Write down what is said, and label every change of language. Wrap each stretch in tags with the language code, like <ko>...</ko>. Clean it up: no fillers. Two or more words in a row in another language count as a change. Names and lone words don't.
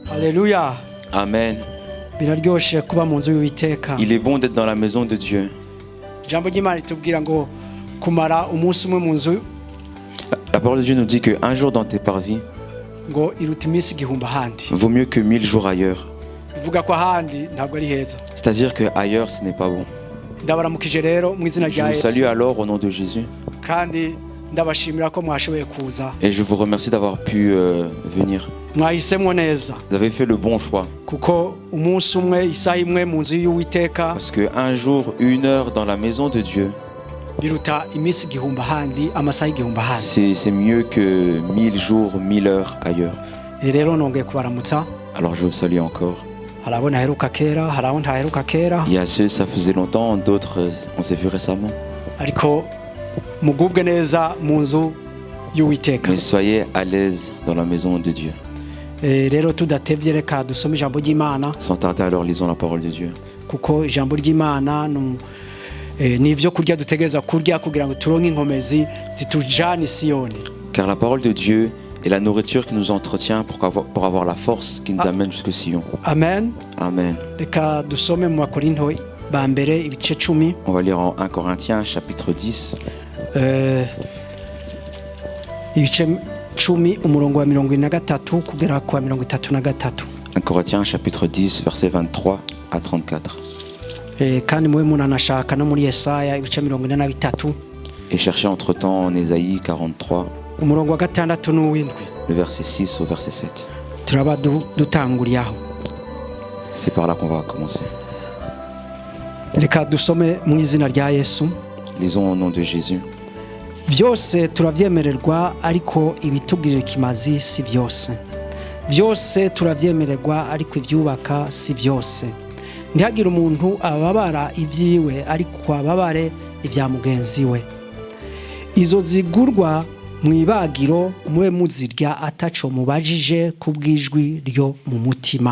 <fr>Alléluia. Amen.</fr> <rn>Biraryoshe kuba mu nzu y'Uwiteka.</rn> <fr>Il est bon d'être dans la maison de Dieu.</fr> <rn>Jambo ry'Imana ritubwira ngo kumara umunsi umwe mu nzu</rn> <fr>La parole de Dieu nous dit qu'un jour dans tes parvis</fr> <rn>ngo iruta iminsi igihumbi ahandi.</rn> <fr>vaut mieux que 1000 jours ailleurs.</fr> <rn>Bivuga ko ahandi ntabwo ari heza.</rn> <fr>C'est-à-dire qu'ailleurs, ce n'est pas bon.</fr> <rn>Ndabaramukije rero mu izina</rn> <fr>Je</fr> <rn>rya</rn> <fr>vous</fr> <rn>Yesu.</rn> <fr>salue alors au nom de Jésus.</fr> <rn>Kandi ndabashimira ko mwashoboye kuza.</rn> <fr>Et je vous remercie d'avoir pu venir.</fr> <rn>Mwahisemo neza.</rn> <fr>Vous avez fait le bon choix.</fr> <rn>Kuko umunsi umwe isaha imwe mu nzu y'Uwiteka</rn> <fr>Parce qu'un jour, 1 heure dans la maison de Dieu,</fr> <rn>biruta iminsi igihumbi ahandi, amasaha igihumbi ahandi.</rn> <fr>c'est mieux que 1000 jours, 1000 heures ailleurs.</fr> <rn>Rero nongeye kubaramutsa.</rn> <fr>Alors je vous salue encore.</fr> <rn>Hari abo ntaheruka kera, hari abo ntaheruka kera.</rn> <fr>Il y a ceux, ça faisait longtemps, d'autres, on s'est vu récemment.</fr> <rn>Ariko mugubwe neza mu nzu y'Uwiteka.</rn> <fr>Mais soyez à l'aise dans la maison de Dieu.</fr> <rn>Rero tudatevye reka dusome ijambo ry'Imana.</rn> <fr>Sans tarder, alors lisons la parole de Dieu.</fr> <rn>Kuko ijambo ry'Imana nivyo kurya dutegereza kurya kugira ngo turonke inkomezi zitujana i Siyoni.</rn> <fr>Car la parole de Dieu est la nourriture qui nous entretient pour avoir la force qui nous amène jusqu'au Sion. Amen. Amen.</fr> <rn>Reka dusome mu Bakorinto ba mbere ibice 10.</rn> <fr>On va lire en 1 Corinthiens chapitre 10.</fr> <rn>Ibice 10 umurongo wa 23 kugera kwa 33.</rn> <fr>1 Corinthiens chapitre 10 versets 23 à 34.</fr> <rn>Kandi mwe munanashaka no muri Yesaya ibice 43.</rn> <fr>Et cherchez entre-temps en Ésaïe 43.</fr> <rn>Umurongo wa 6 n'uw'indwi.</rn> <fr>Le verset 6 au verset 7.</fr> <rn>Turaba dutanguriyaho.</rn> <fr>C'est par là qu'on va commencer.</fr> <rn>Reka dusome mu izina rya Yesu.</rn> <fr>Lisons au nom de Jésus.</fr> <rn>Vyose turavyemererwa ariko ibitugirira ikimazi si vyose. Vyose turavyemererwa ariko ivyubaka si vyose. Ntihagire umuntu ababara ivyiwe ariko ababare ivya mugenzi we. Izo zigurwa mwibagiro mwe muzirya ataco mubajije kubwijwi ryo mu mutima.</rn>